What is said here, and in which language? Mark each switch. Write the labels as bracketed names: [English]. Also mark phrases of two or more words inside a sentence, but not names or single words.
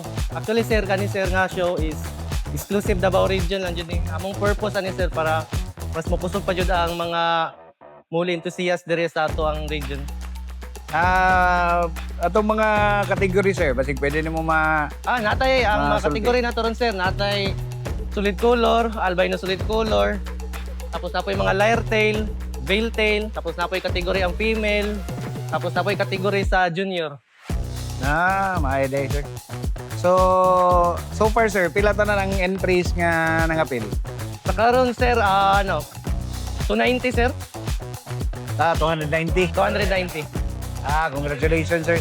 [Cebuano] Actually sir, kani sir nga [English] show is exclusive Davao region [Cebuano] lang jud ni. Among purpose ani sir para mas mapusog pa jud ang mga muli enthusiast diri sa ato ang region. Atong mga category sir, basig pwede nimo Natay ang mga sulti. kategory nato ron sir, natay [English] solid color, albino solid color. [Cebuano] Tapos na po yung mga [English] lyre tail, veil tail, [Cebuano] tapos na po yung kategory ang female, tapos na po yung kategory sa junior. Maayo sir. So far sir, pila ta na ng entries nga nangapil? Sa karon sir, 290 sir, 290. 290. [English] Congratulations sir.